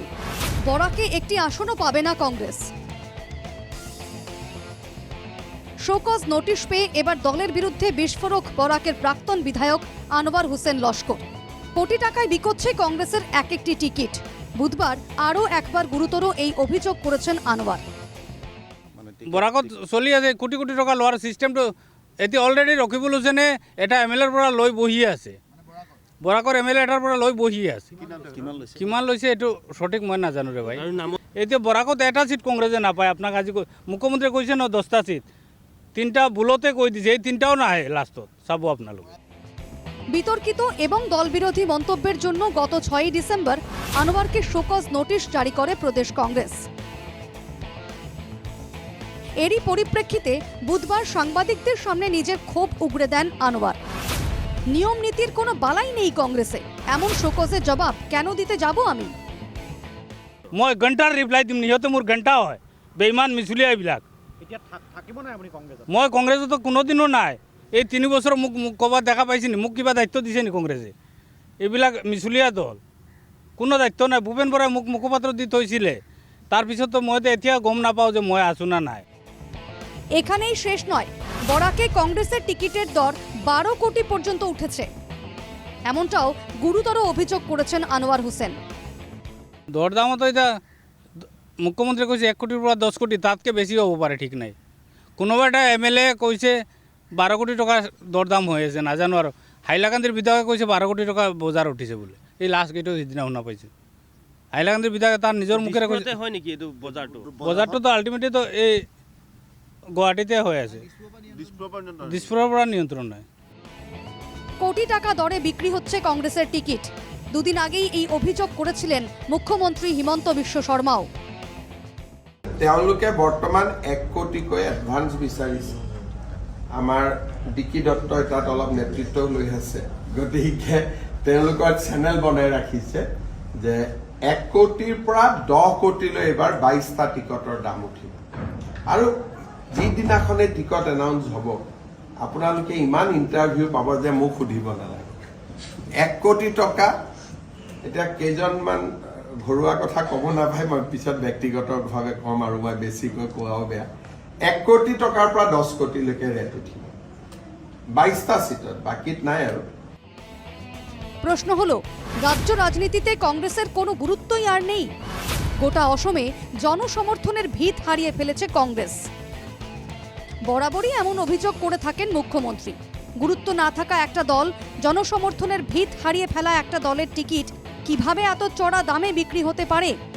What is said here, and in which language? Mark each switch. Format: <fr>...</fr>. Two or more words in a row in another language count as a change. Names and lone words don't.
<bn>বরাকে একটি আসনও পাবে না কংগ্রেস। শোকজ নোটিশ পেয়ে এবার দলের বিরুদ্ধে বিস্ফোরক বরাকের প্রাক্তন বিধায়ক আনোয়ার হোসেন লস্কর। কোটি টাকায় বিকোচ্ছে কংগ্রেসের এক একটি টিকিট। বুধবার আরও একবার গুরুতর এই অভিযোগ করেছেন আনোয়ার।</bn> <as>বরাকত চলি আছে, কোটি কোটি টকা লোৱাৰ চিষ্টেমটো এতিয়া অলৰেডি ৰকিবুল হুছেইনে এটা এমএলএৰ পৰা লৈ বহি আছে। বৰাকৰ এমএলএ এটাৰ পৰা লৈ বহি আছে। কিমান লৈছে এইটো সঠিক মই নাজানো ৰে ভাই। এতিয়া বৰাকত এটা চিট কংগ্ৰেছে নাপায়। আপোনাক আজি মুখ্যমন্ত্ৰীয়ে কৈছে ন 10টা চিট, 3টা বুলতে কৈ দিছে, এই 3টাও নাহে লাষ্টত। চাব আপোনালোকে।</as> <bn>বিতর্কিত এবং দলবিরোধী মন্তব্যের জন্য গত 6 ডিসেম্বর আনোয়ারকে শোকজ নোটিশ জারি করে প্রদেশ কংগ্রেস। এরই পরিপ্রেক্ষিতে বুধবার সাংবাদিকদের সামনে নিজের ক্ষোভ উগড়ে দেন আনোয়ার। নিয়ম নীতির কোনো বালাই নেই কংগ্রেসে, এমন শোকজের জবাব কেন দিতে যাব আমি?</bn> <as>মই ঘণ্টাৰ ৰিপ্লাই দিম, সিহঁতে মোৰ ঘণ্টা হয়। বেইমান মিছুলীয়া এইবিলাক। মই কংগ্ৰেছতো কোনোদিনো নাই। এই 3 বছৰ মোক ক'ৰবাত দেখা পাইছে নি? মোক কিবা দায়িত্ব দিছে নি কংগ্ৰেছে? এইবিলাক মিছুলীয়া দল, কোনো দায়িত্ব নাই। ভূপেন বৰাই মোক মুখপাত্ৰ দি থৈছিলে, তাৰপিছতো মই এতিয়া গম নাপাওঁ যে মই আছো না নাই।</as> <bn>এখানেই শেষ নয়, বরাকে কংগ্রেসের টিকিটের দর 12 কোটি পর্যন্ত উঠেছে, এমনটাও গুরুতর অভিযোগ করেছেন আনোয়ার হোসেন।</bn> <as>দরদামতো এতিয়া মুখ্যমন্ত্ৰীয়ে কৈছে 1 কোটিৰ পৰা 10 কোটি, তাতকৈ বেছি হ'ব পাৰে, ঠিক নাই। কোনোবা এটা এমএলএ কৈছে 12 কোটি টকা দরদাম হৈ আছে, নাজানো আৰু। হাইলাকান্দিৰ বিধায়কে কৈছে 12 কোটি টকা বজাৰ উঠিছে বোলে। এই লাষ্ট গেটত সিদিনা শুনা পাইছোঁ। হাইলাকান্দিৰ বিধায়কে তাৰ নিজৰ মুখেৰে কৈছে। হয় নেকি এইটো বজাৰটোতো আল্টিমেটলি এই গুৱাহাটীতে হৈ আছে, দিছপুৰৰ পৰা নিয়ন্ত্ৰণ নাই।</as> <bn>কোটি টাকা দরে বিক্রি হচ্ছে কংগ্রেসের টিকিট। দুদিন আগেই এই অভিযোগ করেছিলেন মুখ্যমন্ত্রী হিমন্ত বিশ্ব শর্মাও।</bn> <as>তেওঁলোকে বৰ্তমান 1 কোটিকৈ এডভান্স বিচাৰিছে। আমাৰ ডিকি দত্তই তাত অলপ নেতৃত্ব লৈ আছে, গতিকে তেওঁলোকৰ চেনেল বনাই ৰাখিছে যে 1 কোটিৰ পৰা 10 কোটিলৈ এবাৰ 22টা টিকটৰ দাম উঠিব। আৰু যিদিনাখনে টিকট এনাউন্স হ'ব, আপোনালোকে ইমান ইণ্টাৰভিউ পাব যে মোক সুধিব নালাগে। 1 কোটি টকা, এতিয়া কেইজনমান ঘৰুৱা কথা ক'ব নাপায়, মই পিছত ব্যক্তিগতভাৱে ক'ম আৰু মই বেছিকৈ কোৱাও বেয়া। 1 কোটি টকাৰ পৰা 10 কোটিলৈকে ৰেট উঠিব 22টা চিটত, বাকীত নাই আৰু।</as> <bn>প্রশ্ন হলো, রাজ্য রাজনীতিতে কংগ্রেসের কোনো গুরুত্বই আর নেই। গোটা অসমে জনসমর্থনের ভিত হারিয়ে ফেলেছে কংগ্রেস। বরাবরই এমন অভিযোগ করে থাকেন মুখ্যমন্ত্রী। গুরুত্ব না থাকা একটা দল, জনসমর্থনের ভিত হারিয়ে ফেলা একটা দলের টিকিট কিভাবে এত চড়া দামে বিক্রি হতে পারে?</bn>